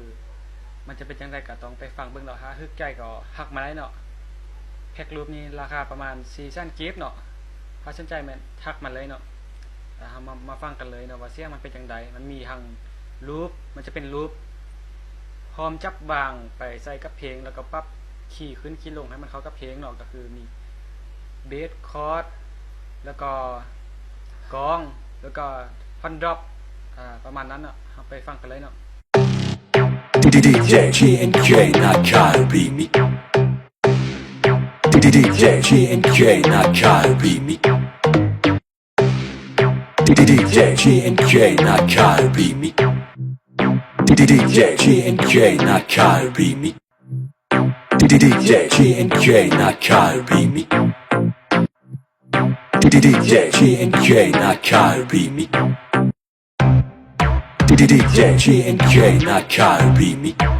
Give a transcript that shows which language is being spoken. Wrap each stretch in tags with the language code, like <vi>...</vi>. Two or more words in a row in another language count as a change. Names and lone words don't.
<tts>มันจะเป็นจังได๋ก็ต้องไปฟังเบิ่งเนาะฮะฮึกใจก็ฮักมาได้เนาะแพ็ครูปนี้ราคาประมาณ4,000 กิฟต์เนาะถ้าสนใจแม่นทักมาเลยเนาะมาฟังกันเลยเนาะว่าเสียงมันเป็นจังได๋มันมีทั้งรูปมันจะเป็นรูปพร้อมจับบางไปใส่กับเพลงแล้วก็ปรับคีย์ขึ้นคีย์ลงให้มันเข้ากับเพลงเนาะก็คือมีเบสคอร์ดแล้วก็กลองแล้วก็ฟันดรอปประมาณนั้นเนาะเอาไปฟังกันเลยเนาะ DJ GNK Nakai Remix DJ GNK Nakai Remix DJ GNK Nakai Remix DJ GNK Nakai Remix DJ GNK Nakai Remix DJ GNK Nakai Remix DJ GNK Nakai Remix</tts>